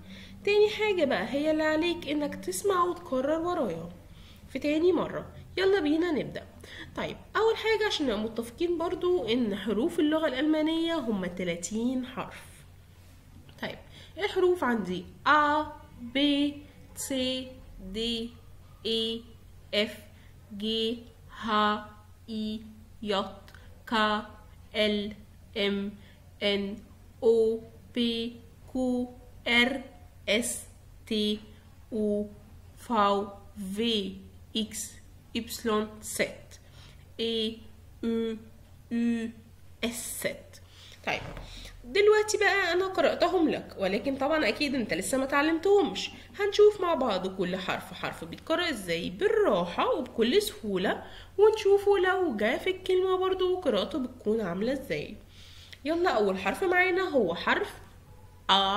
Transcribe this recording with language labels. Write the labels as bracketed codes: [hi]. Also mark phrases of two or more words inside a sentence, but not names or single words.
[ar] تاني حاجة بقى هي اللي عليك انك تسمع وتكرر ورايا في تاني مرة. يلا بينا نبدأ. طيب اول حاجة عشان نبقى متفقين برضو ان حروف اللغة الالمانية هم 30 حرف. طيب الحروف عندي [de] A B C D E F G H I J K L M N O P Q R S T U V W X Y Z E U U S Z. [ar] طيب دلوقتي بقى انا قرأتهم لك، ولكن طبعا اكيد انت لسه ما تعلمتهمش. هنشوف مع بعض كل حرف بيتقرأ ازاي بالراحة وبكل سهولة، ونشوفه لو جاء في الكلمة برضو قراءته بتكون عاملة ازاي. يلا اول حرف معانا هو حرف A.